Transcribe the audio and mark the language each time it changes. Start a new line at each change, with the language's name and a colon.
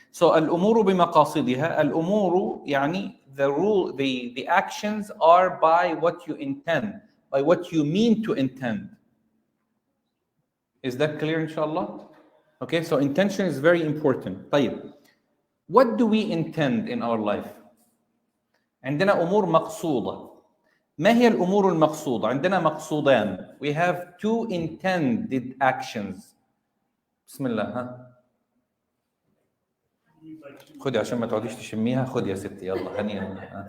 English: So
Arabic: al-umuru bimaqasidiha, al-umuru yani
English: the rule, the actions are by what you intend, by what you mean to intend. Is that clear, inshallah? Okay, so intention is very important.
Arabic: طيب.
English: What do we intend in our life?
Arabic: عندنا أمور مقصودة. ما هي الأمور المقصودة؟ عندنا مقصودان.
English: We have two intended actions.
Arabic: بسم الله ها. خدي عشان ما تقعديش تشميها، خدي يا ستي يلا هنيئا.